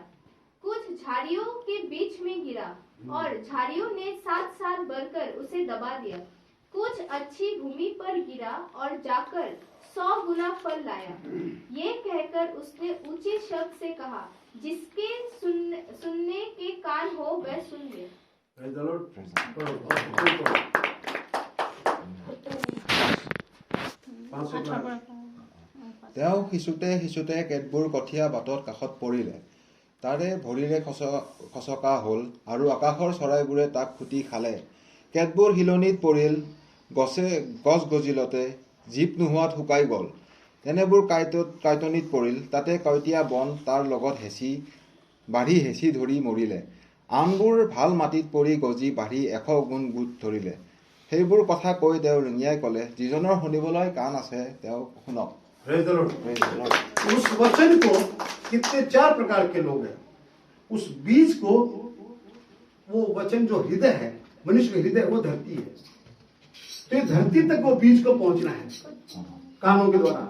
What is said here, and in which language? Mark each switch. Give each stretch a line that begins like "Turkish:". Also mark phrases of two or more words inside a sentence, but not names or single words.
Hindi: कुछ झाड़ियों के बीच में गिरा और झाड़ियों ने साथ बढ़कर उसे दबा दिया। कुछ अच्छी भूमि पर गिरा और जाकर 100 गुना फल लाया। ये कहकर उसने ऊंचे शब्द से कहा, जिसके सुनने के कान हो वह सुन ले।
Assamese: তেওঁ সিঁচোতে কেতবোৰ কঠীয়া বাটৰ কাষত পৰিলে, তাৰে ভৰিৰে খচকা হ'ল আৰু আকাশৰ চৰাইবোৰে তাক খুটি খালে। কেতবোৰ শিলনিত পৰিল, গছ গজিলতে জীপ নোহোৱাত শুকাই গ'ল। তেনেবোৰ কাঁইটনিত পৰিল, তাতে কইটীয়া বন তাৰ লগত বাঢ়ি হেঁচি ধৰি মৰিলে। আনবোৰ ভাল মাটিত পৰি গজি বাঢ়ি 100 গুণ গোট ধৰিলে। সেইবোৰ কথা কৈ তেওঁ ৰিঙিয়াই ক'লে, যিজনৰ শুনিবলৈ কাণ আছে তেওঁ শুনক।
Hindi: उस वचन को कितने 4 प्रकार के लोग हैं। उस बीज को, वो वचन जो हृदय है, मनुष्य का हृदय, वो धरती है। तो ये धरती तक वो बीज को पहुंचना है कानों के द्वारा।